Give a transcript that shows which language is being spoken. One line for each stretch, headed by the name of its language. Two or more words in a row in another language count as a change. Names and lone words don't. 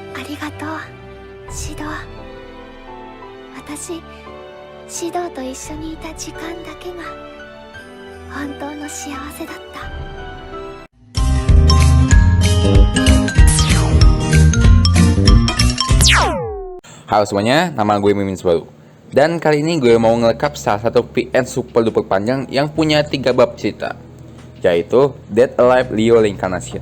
Japanese: ありがとう、シド。私、シドと一緒にいた時間だけが本当の幸せだった。
Indonesian: Halo semuanya, nama gue Mimin Baru. Dan kali ini gue mau ngelengkap salah satu PN
English: super duper
Indonesian: panjang yang punya 3 bab cerita, yaitu Dead Alive Leo Reincarnation.